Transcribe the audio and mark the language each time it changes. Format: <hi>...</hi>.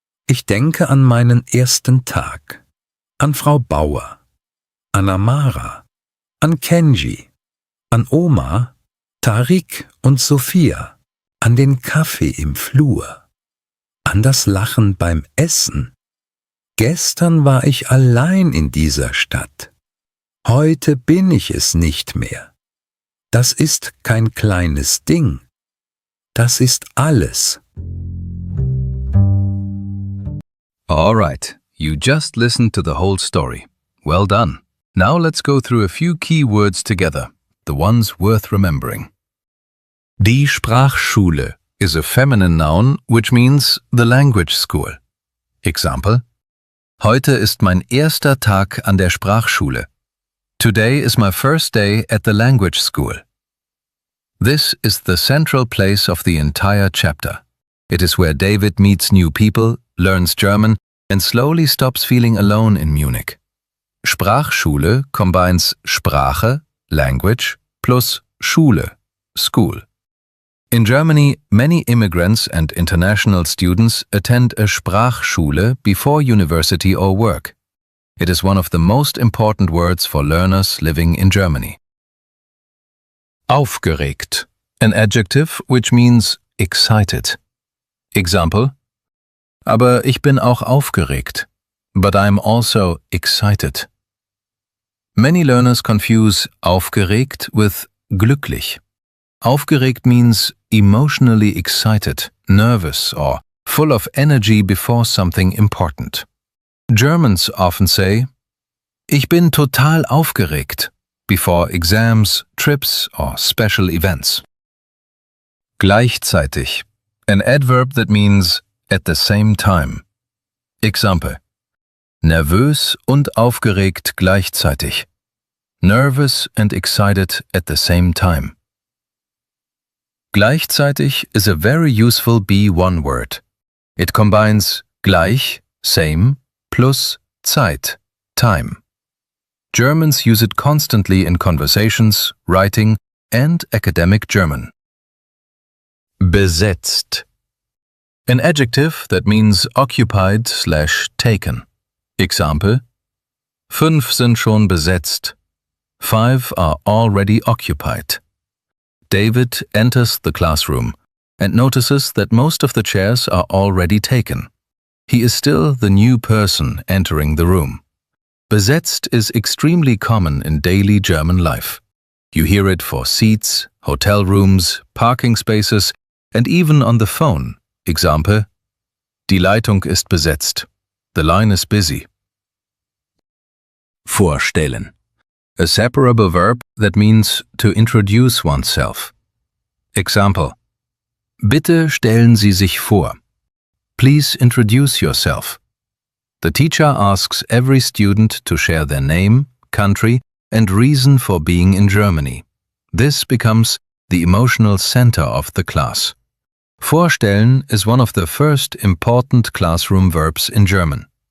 <de>Ich denke an meinen ersten Tag, an Frau Bauer, an Amara, an Kenji, an Oma, Tarik und Sophia, an den Kaffee im Flur, an das Lachen beim Essen. Gestern war ich allein in dieser Stadt. Heute bin ich es nicht mehr. Das ist kein kleines Ding. Das ist alles.</de> <en>All right, you just listened to the whole story. Well done. Now let's go through a few key words together, the ones worth remembering. Die Sprachschule is a feminine noun which means the language school.</en> <de>Example: Heute ist mein erster Tag an der Sprachschule.</de> <en>Today is my first day at the language school. This is the central place of the entire chapter. It is where David meets new people, learns German, and slowly stops feeling alone in Munich. Sprachschule combines Sprache, language, plus Schule, school. In Germany, many immigrants and international students attend a Sprachschule before university or work. It is one of the most important words for learners living in Germany. Aufgeregt, an adjective which means excited.</en> <de>Example: Aber ich bin auch aufgeregt.</de> <en>But I'm also excited. Many learners confuse aufgeregt with glücklich. Aufgeregt means emotionally excited, nervous, or full of energy before something important. Germans often say,</en> <de>Ich bin total aufgeregt,</de> <en>before exams, trips, or special events. Gleichzeitig, an adverb that means at the same time.</en> <de>Example: Nervös und aufgeregt gleichzeitig.</de> <en>Nervous and excited at the same time. Gleichzeitig is a very useful be-one word. It combines gleich, same, plus Zeit, time. Germans use it constantly in conversations, writing, and academic German. Besetzt. An adjective that means occupied/taken.</en> <de>Example: 5 sind schon besetzt.</de> <en>5 are already occupied. David enters the classroom and notices that most of the chairs are already taken. He is still the new person entering the room. Besetzt is extremely common in daily German life. You hear it for seats, hotel rooms, parking spaces, and even on the phone.</en> <de>Example: Die Leitung ist besetzt.</de> <en>The line is busy.</en> <de>Vorstellen.</de> <en>A separable verb that means to introduce oneself. Example:</en> <de>Bitte stellen Sie sich vor.</de> <en>Please introduce yourself. The teacher asks every student to share their name, country, and reason for being in Germany. This becomes the emotional center of the class. Vorstellen is one of the first important classroom verbs in German.</en>